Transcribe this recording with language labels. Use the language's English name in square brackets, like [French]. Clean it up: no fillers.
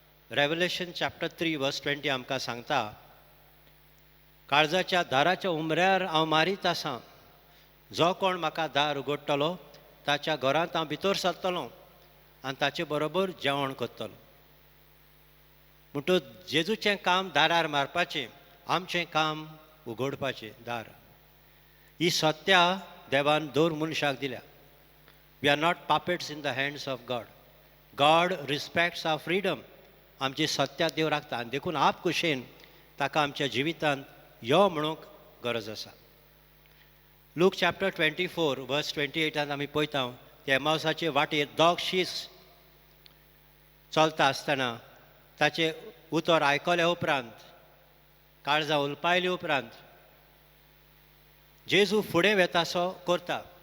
[Konkani] Revelation chapter 3 वर्स 20 आमकां सांगता, काळजाच्या दाराच्या उमऱ्यार हांव मारीत आसां, जो कोण म्हाका दार उगडटलो ताच्या घरांत हांव भितर सरतलों आनी ताचे बरोबर जेवण करतलो. म्हणटूच जेजूचें काम दारार मारपाचें, आमचें काम उगडपाचें दार. ही सत्या देवान दर मनशाक दिल्या. [English] We are not puppets in the hands of God. God respects our freedom. [Konkani] आमची सत्या देव राखता आनी देखून आप कुशेन ताका आमच्या जिवितांत यो म्हणूंक गरज आसा. लूक चॅप्टर 24 वर्स 28 आमी पळयता, ते एमावसाचे वाटेर दोग शीस चलता आसतना ताचे उतर आयकल्या उपरांत, काळजां उलपायली उपरांत जेजू फुडें वेतासो करता.